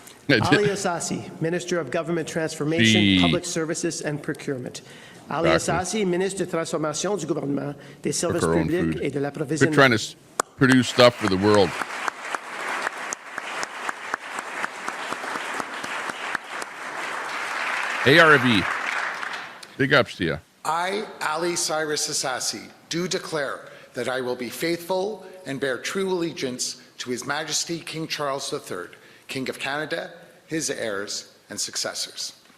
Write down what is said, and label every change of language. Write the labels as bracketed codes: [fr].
[en] Ali Assassi, Minister of Government Transformation, Public Services and Procurement. [fr] Ali Assassi, Ministre de Transformation du Gouvernement, des Services Publics et de l'Approvisionnement. [en] We're trying to produce stuff for the world. ARV, big ups to you. I, Ali Cyrus Assassi, do declare that I will be faithful and bear true allegiance to His Majesty King Charles III, King of Canada, his heirs and successors.